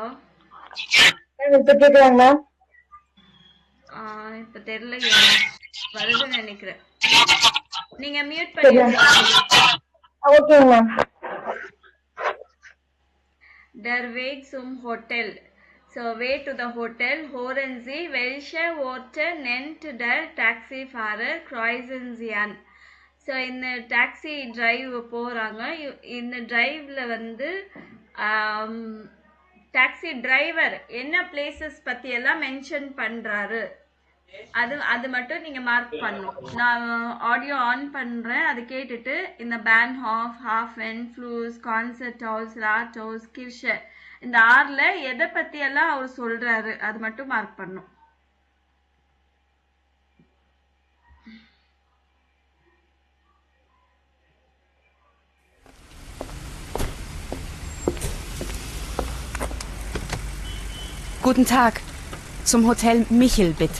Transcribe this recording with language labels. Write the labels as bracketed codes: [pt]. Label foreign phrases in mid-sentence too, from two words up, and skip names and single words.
[ta] இப்ப கேக்குறாங்க மேம்? இப்ப தெரியல, வருதுன்னு நினைக்கிறேன். நீங்க மியூட் பண்ணிடுங்க. ஓகே மேம். [de] Der Weg zum Hotel. [en] So, way to the hotel. [de] Hören Sie, welche Orte nennt der Taxifahrer? Kreuzen Sie an. [ta] ஸோ இந்த [en] taxi drive [ta] போகிறாங்க. இந்த டிரைவில் வந்து [en] taxi driver [ta] என்ன பிளேசஸ் பற்றியெல்லாம் மென்ஷன் பண்ணுறாரு, அது மட்டும் நீங்கள் மார்க் பண்ணணும். நான் [en] audio on [ta] பண்ணுறேன், அது கேட்டுட்டு இந்த [de] Bahnhof, Hafen, Fluss, Konzerthaus, Rathaus, Kirche, [ta] இந்த 6ல் எதை பற்றியெல்லாம் அவர் சொல்கிறாரு அது மட்டும் மார்க் பண்ணணும். [de] Guten Tag. Zum Hotel Michel, bitte.